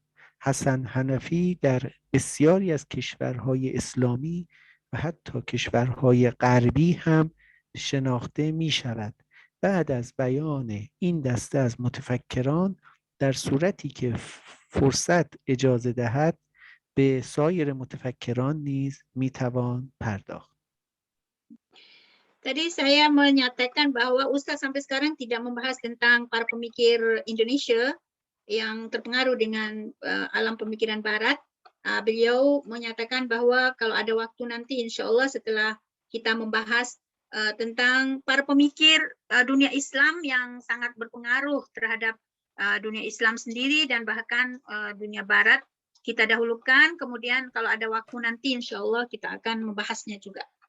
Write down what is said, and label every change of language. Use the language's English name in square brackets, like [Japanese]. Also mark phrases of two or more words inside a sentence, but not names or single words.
[Persian] حسن حنفی در بسیاری از کشورهای اسلامی و حتی کشورهای غربی هم شناخته می شود. بعد از بیان این دسته از متفکران در صورتی که فرصت اجازه دهد به سایر متفکران نیز می توان پرداخت. [Indonesian] Tadi saya menyatakan bahwa Ustaz sampai sekarang tidak membahas tentang para pemikir Indonesia yang terpengaruh dengan alam pemikiran Barat. Beliau menyatakan bahwa kalau ada waktu nanti [Arabic] إن شاء الله [Indonesian] setelah kita membahas tentang para pemikir dunia Islam yang sangat berpengaruh terhadap dunia Islam sendiri dan bahkan dunia Barat, kita dahulukan, kemudian kalau ada waktu nanti [Arabic] إن شاء الله [Indonesian] kita akan membahasnya juga.